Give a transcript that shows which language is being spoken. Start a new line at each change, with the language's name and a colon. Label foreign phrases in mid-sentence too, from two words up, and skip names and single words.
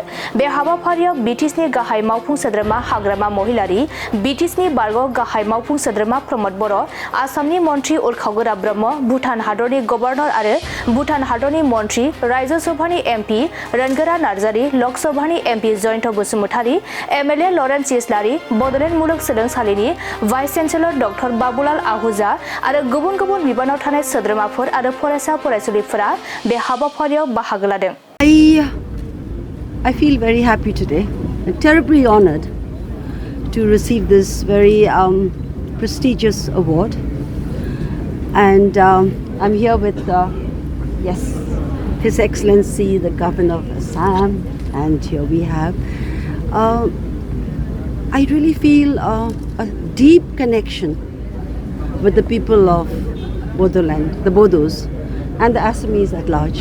Bodo: बे हाबाफारियाव बिटिसिनि गाहाय मावफुं सोद्रोमा हाग्रामा महिलारी, बिटिसिनि बारग' गाहाय मावफुं सोद्रोमा प्रमद बर', आसामनि मन्त्रि उरखावगोरा ब्रह्म, भुटान हादरनि गवर्नर आरो भुटान हादरनि मन्त्रि, राज्य सभानि एमपि रनगोरा नार्जारी, लक सभानि एमपि जयन्त बसुमतारी, एमएलए लरेन्स इस्लारी, बडलेण्ड मुलुगसोलोंसालिनि भाइस चेन्सेलर डक्टर बाबुलाल आहूजा आरो गुबुन गुबुन बिबानाव थानाय सोद्रोमाफोर आरो फरायसा फरायसुलिफोरा बे हाबाफारियाव बाहागो लादों।
English: I feel very happy today, terribly honored to receive this very prestigious award, and I'm here with His Excellency the Governor of Assam, and here we have I really feel a deep connection with the people of Bodoland, the Bodos, and the Assamese at large.